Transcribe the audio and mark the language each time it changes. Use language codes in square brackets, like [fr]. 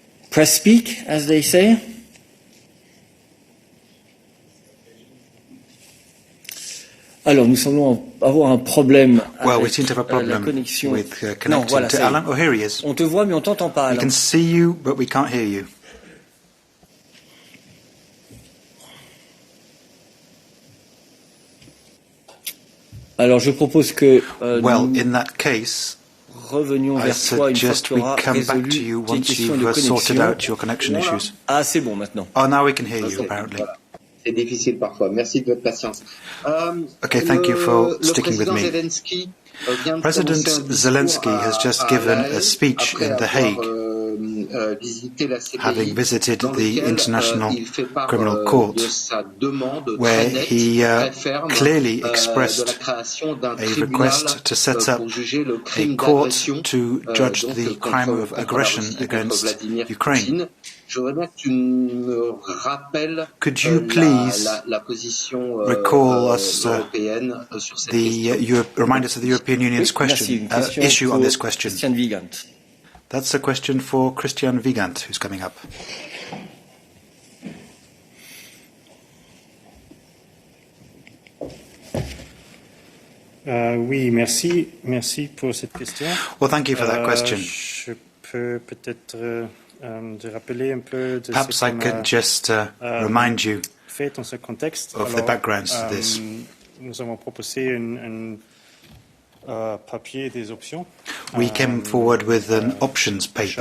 [en] Press speak, as they say. [fr] Alors, nous semblons avoir un problème avec la connexion. Non, voilà, ça [en] Alan. Oh, here he is. [fr] On te voit, mais on t'entend pas, Alain. [en] We can see you, but we can't hear you. [fr] Alors, je propose que [en] in that case, [fr] revenions vers toi une fois que tu auras résolu tes questions de connexion. Ah, c'est bon maintenant. [en] Oh, now we can hear you, apparently. [fr] Voilà. C'est difficile parfois. Merci de votre patience. [en] Okay, thank you for sticking with me. President Zelensky has just given a speech in The Hague, having visited the International Criminal Court, where he clearly expressed a request to set up a court to judge the crime of aggression against Ukraine. Could you please recall us remind us of the European Union's issue on this question? That's a question for Christian Vigant, who's coming up. [fr] Oui, merci pour cette question. [en] Well, thank you for that question. [fr] Je peux peut-être rappeler un peu de [en] Perhaps I could just remind you of the backgrounds to this. [fr] Nous avons proposé un papier des options. [en] We came forward with an options paper